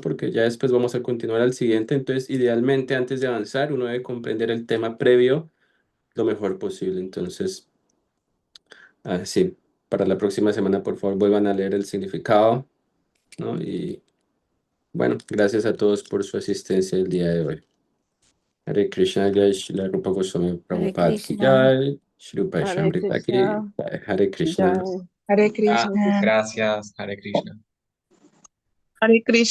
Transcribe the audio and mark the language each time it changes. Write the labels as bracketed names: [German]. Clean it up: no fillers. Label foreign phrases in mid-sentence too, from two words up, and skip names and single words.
[Spanish] Porque ya después vamos a continuar al siguiente. Entonces, idealmente, antes de avanzar, uno debe comprender el tema previo lo mejor posible. Entonces, sí, para la próxima semana, por favor, vuelvan a leer el significado, ¿no? Y bueno, gracias a todos por su asistencia el día de hoy. [Sanskrit] Hare Krishna, Jai Shri Rupa Goswami Hare Prabhupada ki Krishna. Jai, Shri Rupa Hare Shamrita ki Krishna, Jai. Hare Krishna. Jai. Hare Ah, Krishna. [Spanish] gracias, Hare Krishna. [Sanskrit] Hare Krishna.